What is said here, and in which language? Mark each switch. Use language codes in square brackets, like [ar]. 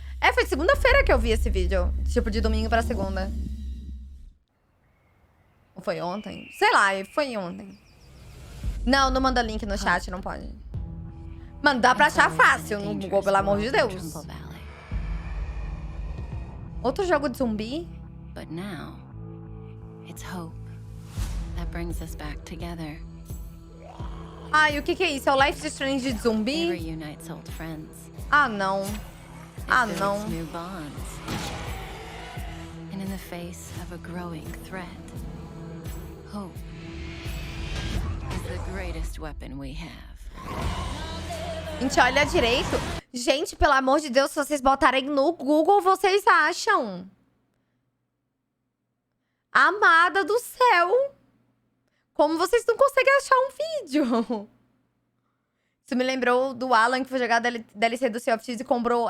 [pt] É, foi segunda-feira que eu vi esse vídeo. Tipo, de domingo pra segunda. Ou foi ontem? Sei lá, foi ontem. Não, não manda link no chat, não pode. Mano, dá pra achar fácil no Google, pelo amor de Deus. Outro jogo de zumbi? [en] But now, it's hope that brings us back together. [pt] Ai, o que é isso? É o Life is Strange de zumbi? [en] Reunites old friends. [pt] Ah, não. Ah, não. [en] New bonds. And in the face of a growing threat, hope is the greatest weapon we have. [pt] Gente, olha direito. Gente, pelo amor de Deus, se vocês botarem no Google, vocês acham. Amada do céu. Como vocês não conseguem achar um vídeo? Isso me lembrou do Alan, que foi jogar DLC do Sea of Thieves e comprou...